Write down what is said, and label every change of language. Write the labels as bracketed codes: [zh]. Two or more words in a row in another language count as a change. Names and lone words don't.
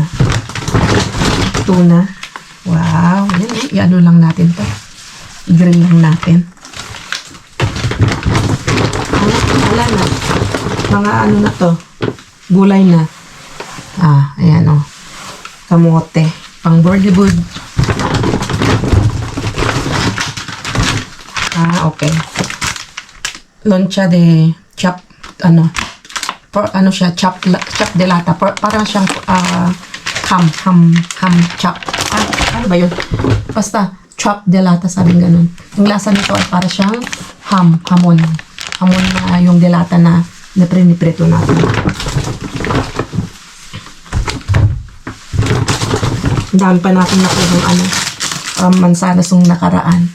[en] Tuna. Wow. [tl] Yan, i-ano lang natin to. I-grill lang natin. Wala na. Mga na to. Gulay na. Ayan kamote. Pang Bollywood. Okay. [es] Loncha de chop, chop de lata. [tl] Parang siyang ham chop. Ano ba yun? Basta, [es] chop de lata, [tl] sabing ganun. Yung lasa nito ay para siyang hamon. Hamon na yung de lata na niprito natin. Ang dami pa natin nakuha mansanas yung nakaraan.